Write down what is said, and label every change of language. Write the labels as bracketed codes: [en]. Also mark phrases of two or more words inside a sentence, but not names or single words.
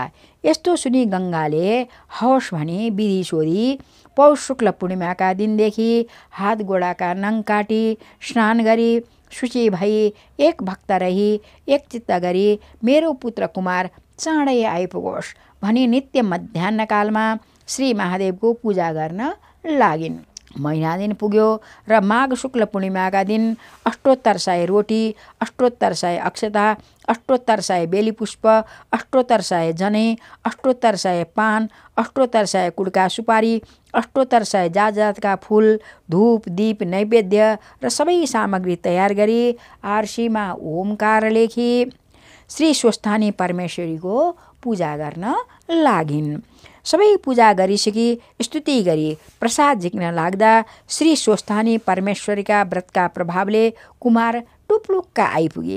[ne] यस्तो सुनि गङ्गाले हवस् भनी विधि सोधी पौष शुक्ल पूर्णिमाका दिनदेखि हात गोडाका नङ काटी स्नान गरी शुचि भई एक भक्त रही एक चित्त गरी मेरो पुत्र कुमार चाँडै आइपुगोस् भनी नित्य मध्याह्नकालमा श्री महादेवको पूजा गर्न लागिन्। महिना दिन पुग्यो र माघ शुक्ल पूर्णिमाका दिन अष्टोत्तर 100 रोटी, अष्टोत्तर 100 अक्षता, अष्टोत्तर 100 बेलीपुष्प, अष्टोत्तर 100 जनै, अष्टोत्तर 100 पान, अष्टोत्तर 100 कुड्का सुपारी, अष्टोत्तर 100 जात जातका फूल, धूप, दीप, नैवेद्य र सबै सामग्री तयार गरी आरसीमा ओमकार लेखी श्री स्वस्थानी परमेश्वरीको पूजा गर्न लागिन्। सबै पूजा गरिसकी स्तुति गरी प्रसाद झिक्न लाग्दा श्री स्वस्थानी परमेश्वरीका व्रतका प्रभावले कुमार टुप्लुक्क आइपुगे।